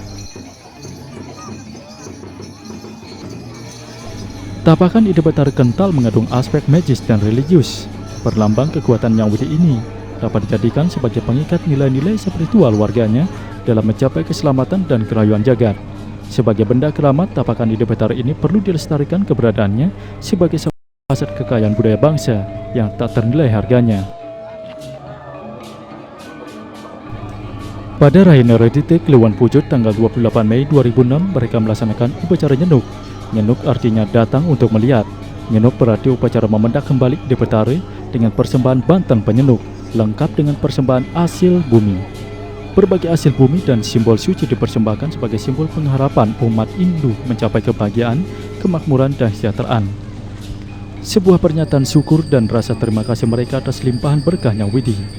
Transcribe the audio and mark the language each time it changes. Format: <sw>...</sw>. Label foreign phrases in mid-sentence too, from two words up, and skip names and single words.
<id>Tapakan Ida Batara kental mengandung aspek magis dan religius. Perlambang kekuatan Nyang Widi ini dapat dijadikan sebagai pengikat nilai-nilai spiritual warganya dalam mencapai keselamatan dan kerayuan jagat. Sebagai benda keramat, Tapakan Ida Batara ini perlu dilestarikan keberadaannya sebagai aset kekayaan budaya bangsa yang tak ternilai harganya. Pada Raina Redite Kliwon Pujut tanggal 28 Mei 2006 mereka melaksanakan upacara nyenuk. Nyenuk artinya datang untuk melihat. Nyenuk berarti upacara memendak kembali Ida Batara dengan persembahan banteng penyenuk lengkap dengan persembahan hasil bumi. Berbagai hasil bumi dan simbol suci dipersembahkan sebagai simbol pengharapan umat Hindu mencapai kebahagiaan, kemakmuran dan kesejahteraan. Sebuah pernyataan syukur dan rasa terima kasih mereka atas limpahan berkah Nyang Widi.</id>